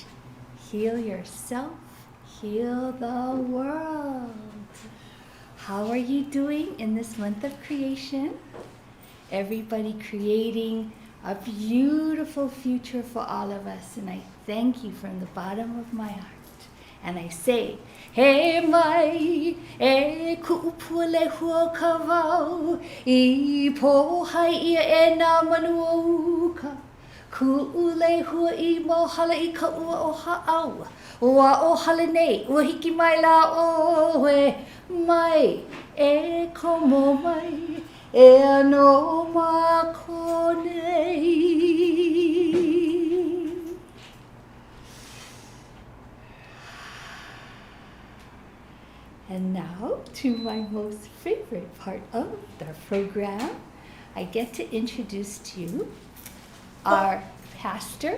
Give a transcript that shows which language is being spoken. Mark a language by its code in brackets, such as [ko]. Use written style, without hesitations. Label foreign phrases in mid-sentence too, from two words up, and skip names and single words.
[en] Heal yourself, heal the world. How are you doing in this month of creation? Everybody creating a beautiful future for all of us, and I thank you from the bottom of my heart. And I say, [haw] He mai e ku'upule hua ka wau I pohai ia e nā manu uka ku'ule hua I mohala I ka ua o ha'aua ua o hala nei ua hiki mai la oe mai e komo mai e ano mako nei. [en] And now to my most favorite part of the program, I get to introduce to you our pastor.